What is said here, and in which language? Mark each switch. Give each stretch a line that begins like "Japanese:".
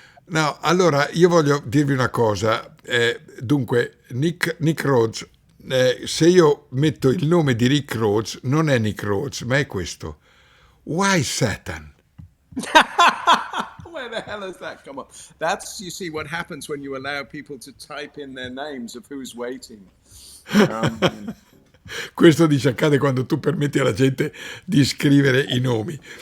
Italian: No, allora io voglio dirvi una cosa. Dunque, Nick Rhodes, se io metto il nome di Rick Rhodes, non è Nick Rhodes, ma è questo.
English: Why Satan? Where the hell has that come up? That's, you see, what happens when you allow people to type in their names of who's waiting. Um,
Italian: Questo dice accade quando tu permetti alla gente di scrivere i nomi.